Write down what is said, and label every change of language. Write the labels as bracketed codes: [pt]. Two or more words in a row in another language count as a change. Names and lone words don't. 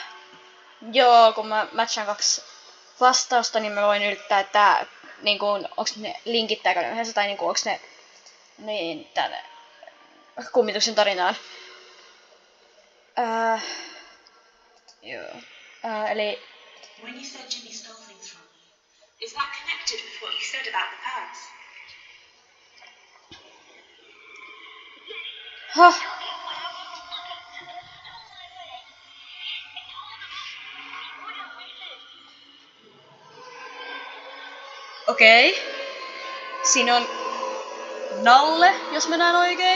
[fi] Joo, kun mä matchaan 2 vastausta, niin mä voin yrittää, että niinku, onks ne linkittääkö ne yhdessä, tai niinku, onks ne niin tänne kummituksen tarinaan. Joo. Eli [en] When you said Jimmy stole things from you, is that connected with what you said about the pearls? [fi] Okei. Siinä on Nalle, jos mä näen oikein.